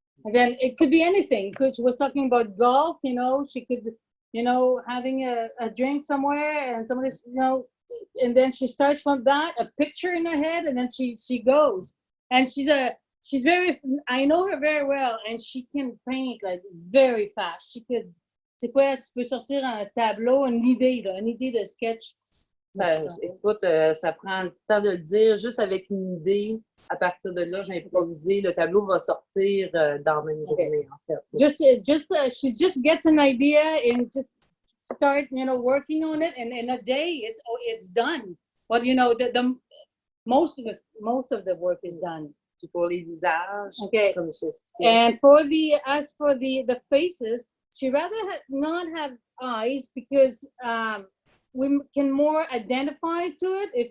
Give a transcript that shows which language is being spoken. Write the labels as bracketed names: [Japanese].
[English] And then it could be anything. She was talking about golf. She could, having a drink somewhere, and somebody's, and then she starts from that, a picture in her head, and then she goes. And she's very, I know her very well, and she can paint like very fast. She could, [French] c'est quoi, tu peux sortir un tableau, une idée de sketch. Écoute, ça prend le temps de le dire, juste avec une idée. À partir de là, j'ai improvisé. Le tableau va sortir dans la même journée, en fait. [English] She just gets an idea and just start, working on it, and in a day, it's done. But the most of the work is done. [French] Puis pour les visages, okay. Comme je [English] and as for the faces, she rather not have eyes because we can more identify to it.